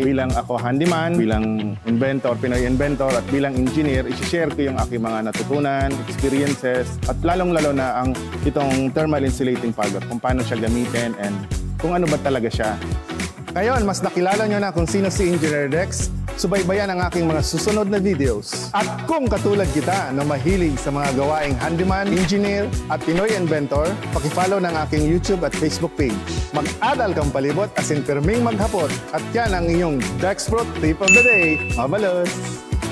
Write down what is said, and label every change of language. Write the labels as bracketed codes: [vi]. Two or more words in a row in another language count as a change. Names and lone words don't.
[tl] Bilang ako handyman, bilang inventor, Pinoy inventor, at bilang engineer, isi-share ko yung aking mga natutunan, experiences, at lalong-lalo na ang itong [en] thermal insulating powder, [tl] kung paano siya gamitin and kung ano ba talaga siya. Ngayon, mas nakilala nyo na kung sino si Engineer Dex. Subaybayan ang aking mga susunod na videos. At kung katulad kita na mahilig sa mga gawaing handyman, engineer at Pinoy inventor, pakifollow ng aking YouTube at Facebook page. [bik] Mag-adal kang palibot asin pirming maghapot. [tl] At yan ang inyong Dex Pro Tip of the Day. [bik] Mabalos!